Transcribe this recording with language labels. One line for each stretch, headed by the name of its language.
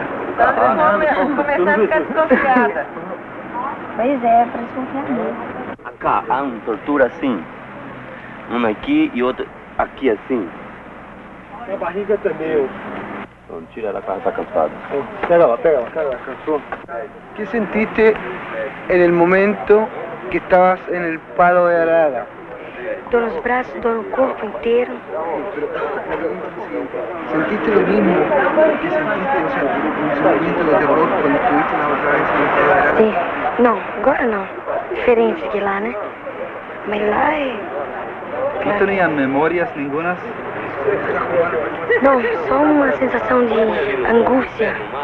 Portuguese: Estamos começando a ficar desconfiada. Pois é, para desconfiar mesmo. Cá, há uma tortura assim. Uma aqui e outra aqui assim. A barriga também. Então, tira ela, ela está cansada. Pega lá, cansou.
Spanish: ¿Qué sentiste en el momento que estabas en el palo de arada?
Portuguese: Dor nos braços, dor no corpo inteiro.
Spanish: ¿Sentiste lo mismo que sentiste, o sea, un sentimiento de terror cuando estuviste la otra vez en el palo de arada?
Portuguese: Sim. Não, agora não. Diferente que lá, né? Mas lá é...
Spanish: ¿No tenían memorias ningunas?
Portuguese: Não, só uma sensação de angústia.